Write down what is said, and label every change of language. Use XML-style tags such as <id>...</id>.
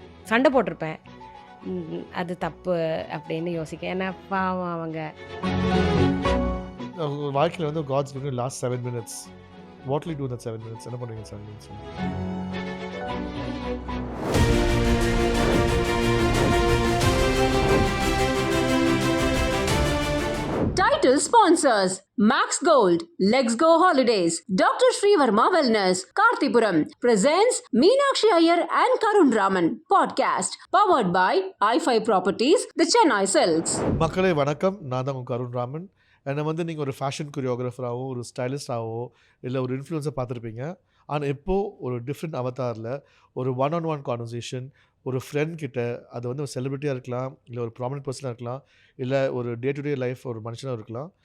<ta>சண்டை போட்டிருப்பேன், அது தப்பு அப்படின்னு யோசிக்க, ஏன்னா பாவம் அவங்க</ta> <en>வாழ்க்கையில் God's given you last 7 minutes. What will you do in that 7 minutes?</en> <ta>என்ன பண்ணுவீங்க 7 minutes?</ta> <en>Title sponsors: Max Gold, Legs Go Holidays, Dr. Sri Verma Wellness, Karthipuram presents Meenakshi Iyer and Karun Raman podcast, powered by i5 Properties, the Chennai Silks.</en> <ta>மக்களே வணக்கம், நான் தான் கருண் ராமன். என்னை நீங்கள் ஒரு fashion கொரியோகிராஃபராகவோ, ஒரு ஸ்டைலிஸ்டாகவோ, இல்லை ஒரு இன்ஃப்ளூயன்ஸாக பார்த்துருப்பீங்க. ஆனால் இப்போது ஒரு டிஃப்ரெண்ட் அவதாரில் ஒரு ஒன் கான்வர்சேஷன் ஒரு ஃப்ரெண்ட் கிட்ட, அது ஒரு செலிபிரிட்டியாக இருக்கலாம், இல்லை ஒரு ப்ராமினன்ட் பர்சனாக இருக்கலாம், இல்லை ஒரு டே டு டே லைஃப் ஒரு மனுஷனாக இருக்கலாம்.</ta>